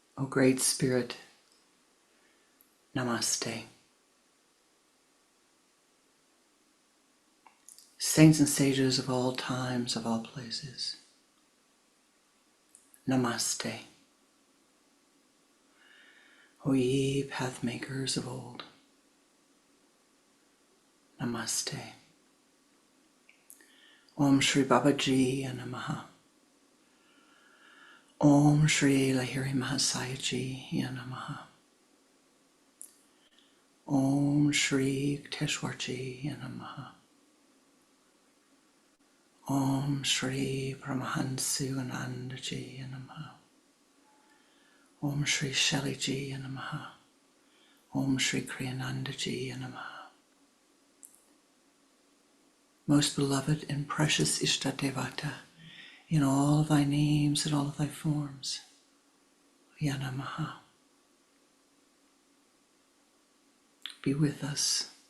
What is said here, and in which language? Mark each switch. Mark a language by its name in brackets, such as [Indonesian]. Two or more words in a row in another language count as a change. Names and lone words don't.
[English] Great Spirit, Namaste. Saints and sages of all times, of all places, Namaste. O ye pathmakers of old, Namaste. [Sanskrit] Om Shri Babaji Namaha. Om Shri Lahiri Mahasayaji Namaha. Om Shri Teshwarji Namaha. Om Shri Paramahansa Anandaji Namaha. Om Shri Shaliji Namaha. Om Shri Kriyanandaji Namaha. [English] Most beloved and precious Ishtadevata, in all of thy names and all of thy forms, Yanamaha. Be with us.